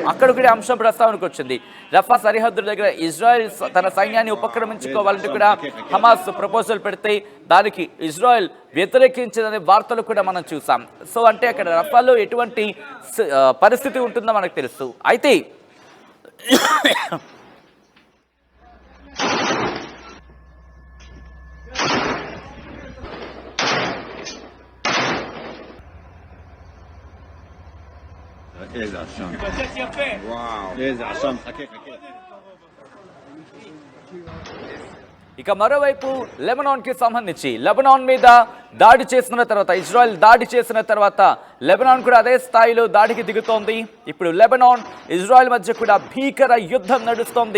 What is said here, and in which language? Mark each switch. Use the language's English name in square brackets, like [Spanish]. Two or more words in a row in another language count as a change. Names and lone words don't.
[Telugu] అక్కడ కూడా అంశం ప్రస్తావనకు వచ్చింది. రఫా సరిహద్దుల దగ్గర ఇజ్రాయెల్ తన సైన్యాన్ని ఉపక్రమించుకోవాలంటే కూడా హమాస్ ప్రపోజల్ పెడితే దానికి ఇజ్రాయెల్ వ్యతిరేకించిందనే వార్తలు కూడా మనం చూసాం. సో అంటే అక్కడ రఫాలో ఎటువంటి పరిస్థితి ఉంటుందో మనకు తెలుసు. అయితే [Hebrew] איזה עשן. וואו. איזה עשן. חכה. [Telugu] ఇక మరోవైపు లెబనాన్కి సంబంధించి లెబనాన్ మీద దాడి చేసిన తర్వాత, ఇజ్రాయెల్ దాడి చేసిన తర్వాత లెబనాన్ కూడా అదే స్థాయిలో దాడికి దిగుతోంది. ఇప్పుడు లెబనాన్ ఇజ్రాయెల్ మధ్య కూడా భీకర యుద్ధం నడుస్తోంది.